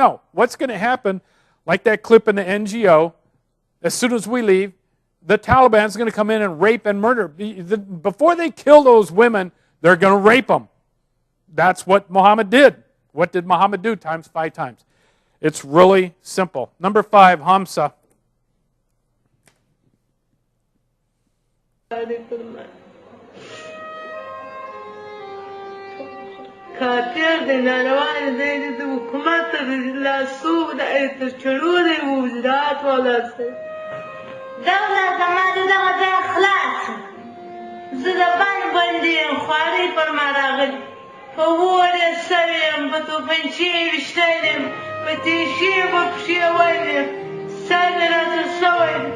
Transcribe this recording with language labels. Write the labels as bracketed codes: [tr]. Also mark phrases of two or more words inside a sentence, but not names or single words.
[en] No, what's going to happen, like that clip in the NGO, as soon as we leave, the Taliban's going to come in and rape and murder. Before they kill those women, they're going to rape them. That's what Mohammed did. What did Mohammed do? Times 5 times. It's really simple. Number 5, Hamza. [ps] خاطر د ناروان دی د حکومت د لاسو د چلو د وزارت ولاسه دولت زما دغه ځای خلاص زه د باندې خواري پر ما راغلي په اور یې سوی یم په توپنچې یې ویشتلی یم په تیشې یې په پښې ویلی یم سر مې راته سوی